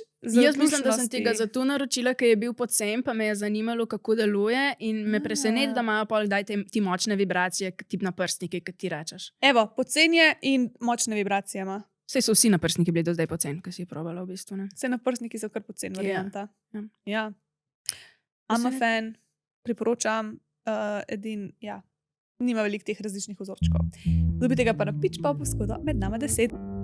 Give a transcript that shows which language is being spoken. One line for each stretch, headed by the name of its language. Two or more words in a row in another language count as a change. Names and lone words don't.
Slovenian: jaz mislim, da sem tega zato naročila, ker je bil pocen, pa me je zanimalo, kako deluje in me preseneti, da imajo pol kdaj ti močne vibracije, tip na prstniki, kot ti rečeš. Evo, pocen je in močne vibracije ima. Saj so vsi naprstniki bili do zdaj pocen, ko si je probala v bistvu, ne? Vse naprstniki so kar pocen varianta. Ja.
English: I'm a fan,
Slovenian: priporočam, nima veliko teh različnih vzorčkov. Dobite ga pa na Pitch Popu, skoda med nama 10.